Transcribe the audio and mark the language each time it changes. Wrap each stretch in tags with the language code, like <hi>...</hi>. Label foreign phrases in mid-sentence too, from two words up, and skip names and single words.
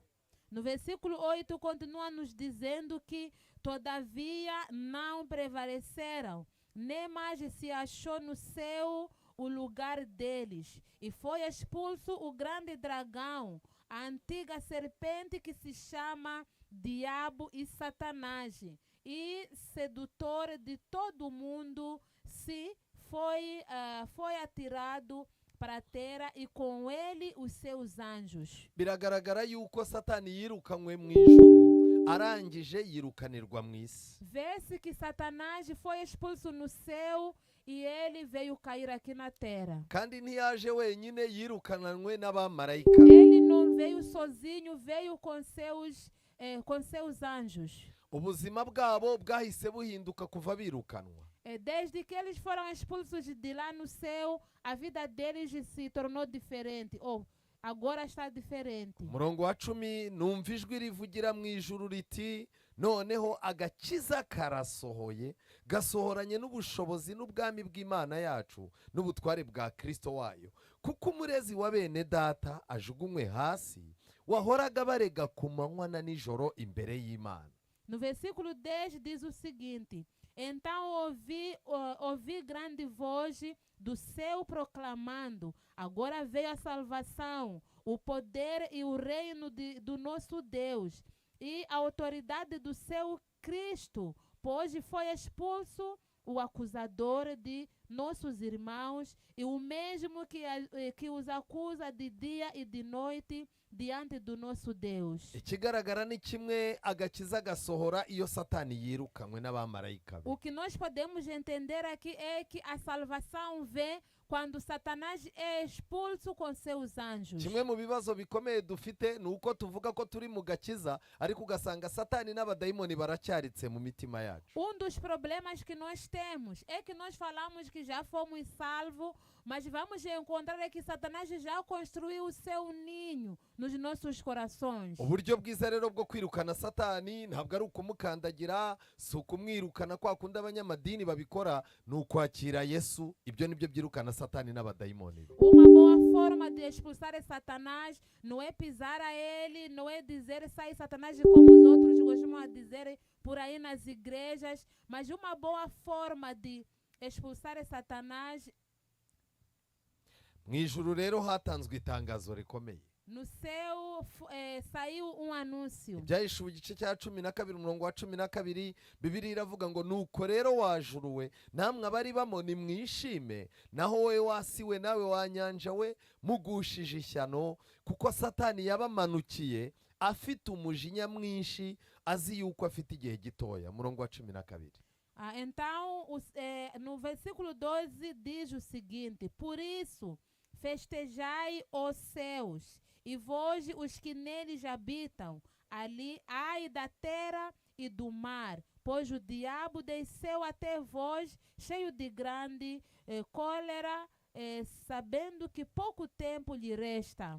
<pt>No versículo 8 continua nos dizendo que todavia não prevaleceram, nem mais se achou no céu o lugar deles, e foi expulso o grande dragão, a antiga serpente que se chama Diabo e Satanás, e sedutor de todo mundo, foi atirado para a terra e com ele os seus anjos.</pt> <rw>Biragaragara yuko Satani yirukanywe mu ijuru, arangije yirukanirwa mu isi.</rw> <pt>Vê-se que Satanás foi expulso no céu e ele veio cair aqui na terra.</pt> <rw>Kandi ntiyaje wenyine, yirukananwe n'abamarayika.</rw> <pt>Ele não veio sozinho, veio com seus anjos.</pt> <rw>Ubuzima bwabo bwahise buhinduka kuva birukanwa.</rw> <pt>Desde que eles foram expulsos de lá no céu, a vida deles se tornou diferente. Agora está diferente.</pt> <rw>Murongo wa 10, numva ijwi rivugira mu ijuru riti, noneho agakiza karasohoye, gasohoranye n'ubushobozi n'ubwami bw'Imana yacu n'ubutware bwa Kristo wayo, kuko umurezi wa bene data ajugunywe hasi, wahoraga barega ku manywa na nijoro imbere y'Imana.</rw> <pt>No versículo 10 diz o seguinte: então ouvi grande voz do céu proclamando: agora veio a salvação, o poder e o reino do nosso Deus, e a autoridade do seu Cristo, pois foi expulso o acusador de nossos irmãos, e o mesmo que os acusa de dia e de noite diante do nosso Deus.</pt> <rw>Ikigaragara ni kimwe, agakiza gasohora iyo Satani yirukanywe n'abamarayika be.</rw> <pt>O que nós podemos entender aqui é que a salvação vem quando Satanás é expulso com seus anjos.</pt> <rw>Kimwe mu bibazo bikomeye dufite nuko tuvuga ko turi mu gakiza, ariko ugasanga Satani n'abadayimoni baracyaritse mu mitima yacu.</rw> <pt>Dos problemas que nós temos é que nós falamos que já fomos salvos, Mas vamos encontrar é que Satanás já construiu o seu ninho nos nossos corações.</pt> <rw>uburyo bwiza rero bwo kwirukana satani ntabwo ari ukumukandagira, si ukumwirukana kwa kundi abanyamadini babikora, ni ukwakira Yesu. Ibyo nibyo byirukana satani n'abadayimoni be.</rw> <pt>Uma boa forma de expulsar Satanás não é pisar a ele, não é dizer sai Satanás como os outros gostam de dizer por aí nas igrejas, mas uma boa forma de expulsar Satanás.</pt> <rw>Mu ijuru rero hatanzwe itangazo rikomeye.</rw> <pt>No céu saiu anúncio.</pt> <rw>Ibyahishuwe igice cya 12 umurongo wa 12, Bibiliya iravuga ngo nuko rero wajuruwe namwe abari bamoni mwishime, naho wowe wasiwe nawe wanyanja we mugushije ishyano, kuko Satani yabamanukiye afite umujinya mwinshi, azi yuko afite igihe gitoya. Umurongo wa 12.</rw> <pt>Então, no versículo 12 diz o seguinte: por isso festejai os céus, e vós os que neles habitam, ali ai da terra e do mar, pois o diabo desceu até vós, cheio de grande cólera, sabendo que pouco tempo lhe resta.</pt>